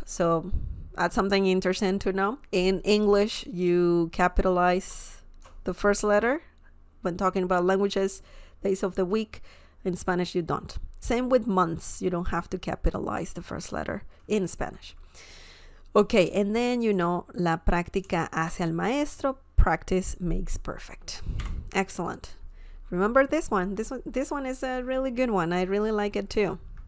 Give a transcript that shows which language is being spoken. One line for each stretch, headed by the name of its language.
English: So that's something interesting to know. In English, you capitalize the first letter when talking about languages, days of the week. In Spanish, you don't. Same with months. You don't have to capitalize the first letter in Spanish. Okay, and then you know,
Spanish: la práctica hace al maestro.
English: Practice makes perfect. Excellent. Remember this one. This one is a really good one. I really like it too.